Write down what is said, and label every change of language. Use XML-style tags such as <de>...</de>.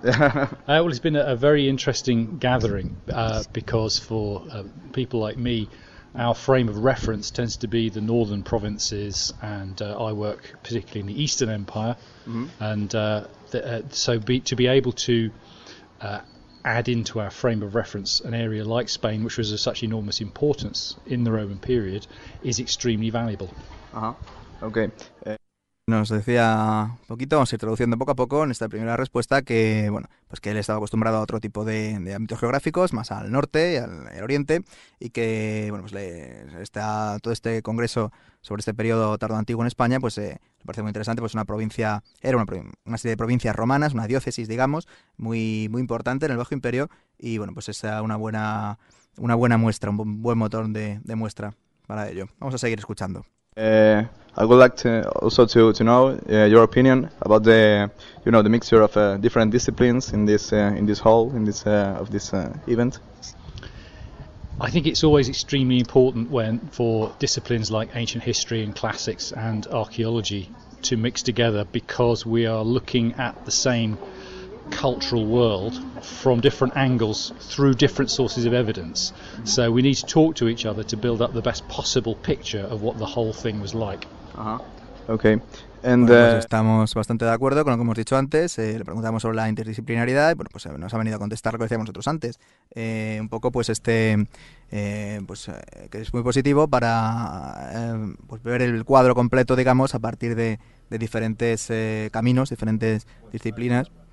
<en>Well, it's been a very interesting gathering because for people like me, our frame of reference tends to be the northern provinces, and I work particularly in the Eastern Empire. Mm-hmm. And to be able to add into our frame of reference an area like Spain, which was of such enormous importance in the Roman period, is extremely valuable. Uh-huh. Okay.</en> <es>Nos decía un poquito, vamos a ir traduciendo poco a poco en esta primera respuesta, que bueno, pues que él estaba acostumbrado a otro tipo de ámbitos geográficos, más al norte y al oriente, y que bueno, pues todo este congreso sobre este periodo tardo antiguo en España, pues le parece muy interesante, pues era una serie de provincias romanas, una diócesis, digamos, muy, muy importante en el Bajo Imperio, y bueno, pues es una buena muestra, un buen motor de muestra para ello. Vamos a seguir escuchando.</es> <en>I would like to know your opinion about the, you know, the mixture of different disciplines in this event. I think it's always extremely important for disciplines like ancient history and classics and archaeology to mix together, because we are looking at the same cultural world from different angles through different sources of evidence. So we need to talk to each other to build up the best possible picture of what the whole thing was like. Uh-huh. Okay.</en> <es>Pues estamos bastante de acuerdo con lo que hemos dicho antes. Le preguntamos sobre la interdisciplinariedad y bueno, pues nos ha venido a contestar lo que decíamos nosotros antes. Un poco pues que es muy positivo para pues ver el cuadro completo, digamos, a partir de diferentes caminos, diferentes disciplinas.</es>